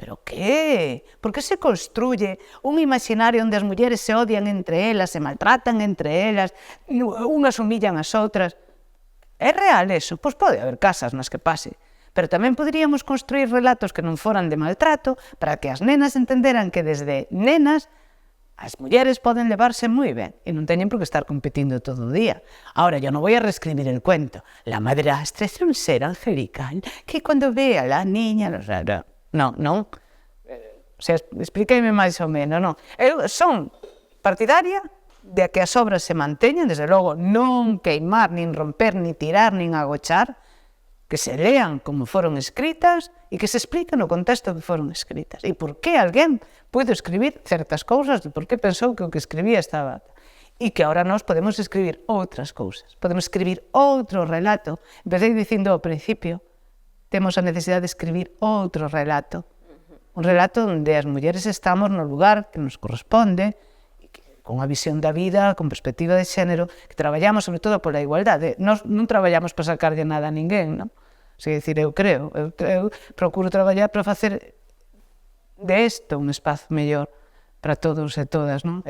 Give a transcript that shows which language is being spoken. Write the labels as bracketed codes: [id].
[gl] Pero que? Por que se construye un imaginario onde as mulleres se odian entre elas, se maltratan entre elas, unhas humillan as outras? É real eso? Pois pode haber casas nas que pase, pero tamén poderíamos construir relatos que non foran de maltrato para que as nenas entenderan que desde nenas as mulleres poden levarse moi ben e non teñen por que estar competindo todo o día. [es] Ahora, yo no voy a reescribir el cuento. La madrastra es un ser angelical que cuando ve a la niña... No. [gl] O sea, explíqueme máis ou menos, non. Eu son partidaria de que as obras se manteñan, desde logo, non queimar, nin romper, nin tirar, nin agochar, que se lean como foron escritas e que se expliquen no contexto que foron escritas. E por que alguén puido escribir certas cousas, e por que pensou que o que escribía estaba... E que ahora nós podemos escribir outras cousas, podemos escribir outro relato. Empecé dicindo ao principio, temos a necesidade de escribir outro relato. Un relato onde as mulleres estamos no lugar que nos corresponde, con unha visión da vida, con perspectiva de xénero, que traballamos sobre todo pola igualdade. Nós non traballamos para sacarlle nada a ninguén, non? Eu procuro traballar para facer de isto un espazo mellor para todos e todas, non?